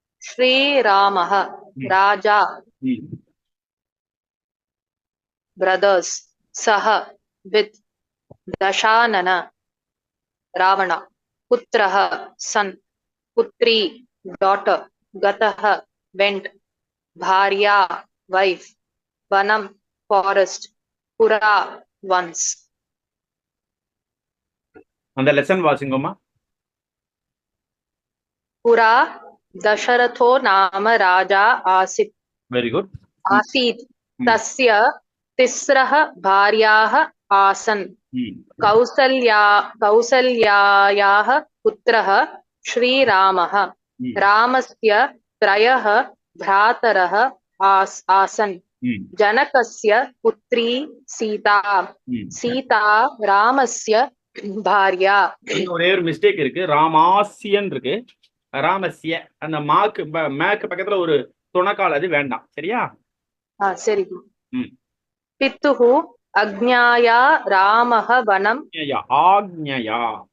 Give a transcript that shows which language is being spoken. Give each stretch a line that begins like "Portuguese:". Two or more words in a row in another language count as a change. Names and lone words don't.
Sanskrit: श्रीरामः राजा,
English: brothers, Saha, with Dashanana, Ravana, Putraha, son, Putri, daughter, Gataha, went, Bharya, wife, Vanam, forest, Pura, once.
Tamil: அந்த லெசன் வாசிங்கம்மா.
Sanskrit: पुरा दशरथो नाम राजा आसीत्.
English: Very good.
Sanskrit: आसीत् तस्य तिस्रः भार्याः आसन्. कौसल्यायाः पुत्रः श्री रामः. रामस्य त्रयः भ्रातरः आसन्. जनकस्य पुत्री सीता. सीता रामस्य भार्या.
Tamil: ஒரே ஒரு மிஸ்டேக் இருக்கு. ராமாசியன் இருக்கு. ராமஸ்ய அந்த மாக்கு பக்கத்துல ஒரு துணக்கால், அது வேண்டாம். சரியா?
Sanskrit: சரி. पितुः आज्ञया रामः वनम्. ஆக்ஞயா